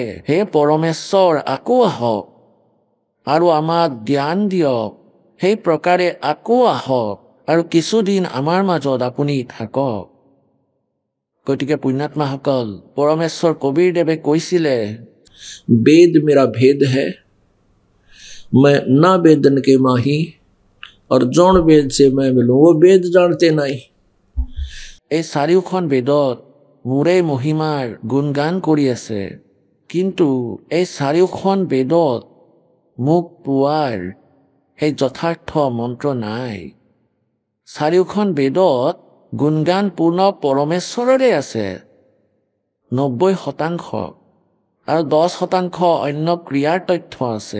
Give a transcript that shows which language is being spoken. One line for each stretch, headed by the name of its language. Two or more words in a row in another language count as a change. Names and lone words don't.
Assamese: হে পৰমেশ্বৰ, আকৌ আহক আৰু আমাক জ্ঞান দিয়ক। সেই প্ৰকাৰে আকৌ আহক আৰু কিছুদিন আমাৰ মাজত আপুনি থাকক। গতিকে পুণ্যাত্মাসকল, পৰমেশ্বৰ কবীৰদেৱে কৈছিলে,
Hindi: वेद मेरा भेद है, मैं ना वेदन के माही और जौन वेद से मैं मिलूं वो वेद जानते नहीं।
Assamese: এই চাৰিওখন বেদত মোৰে মহিমাৰ গুণগান কৰি আছে, কিন্তু এই চাৰিওখন বেদত মোক পোৱাৰ সেই যথাৰ্থ মন্ত্ৰ নাই। চাৰিওখন বেদত গুণগান পূৰ্ণ পৰমেশ্বৰৰে আছে 90% আৰু 10% অন্য ক্ৰিয়াৰ তথ্য আছে।